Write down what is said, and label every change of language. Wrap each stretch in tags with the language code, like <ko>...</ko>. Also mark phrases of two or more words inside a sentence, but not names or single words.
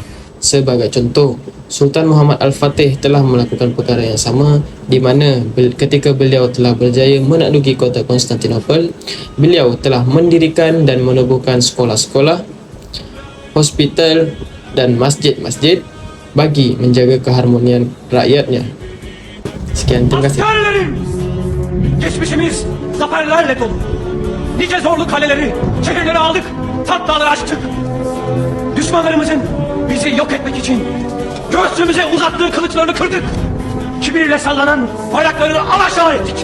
<ms>Sebagai contoh, Sultan Muhammad Al-Fatih telah melakukan perkara yang sama di mana ketika beliau telah berjaya menakluki kota Konstantinopel, beliau telah mendirikan dan menubuhkan sekolah-sekolah, hospital dan masjid-masjid bagi menjaga keharmonian rakyatnya. Sekian, terima kasih.</ms> <tr>Askerlerim! Geçmişimiz zaferlerle dolu. Nice zorlu kaleleri, şehirleri aldık, tatlıları açtık. Düşmanlarımızın bizi yok etmek için göğsümüze uzattığı kılıçlarını kırdık. Kibirle sallanan bayraklarını alaşağı ettik.</tr>